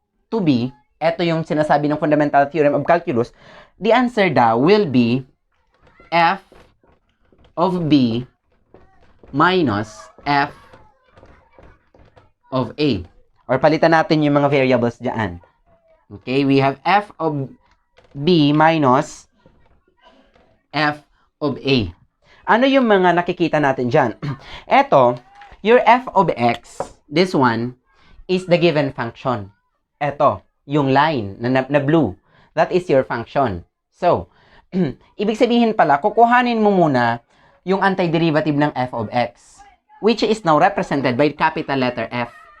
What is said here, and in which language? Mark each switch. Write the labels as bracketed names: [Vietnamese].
[English] to b, [Filipino] ito yung sinasabi ng [English] fundamental theorem of calculus, the answer daw will be f of b minus f of a. Or [Filipino] palitan natin yung mga variables dyan. [English] Okay, we have f of b minus f of a. [Filipino] Ano yung mga nakikita natin dyan? Ito, [English] your f of x, this one, is the given function. [Filipino] Ito, yung line na blue. [English] That is your function. [Filipino] So, ibig sabihin pala, kukuhanin mo muna yung antiderivative ng f of x, [English] which is now represented by capital letter F.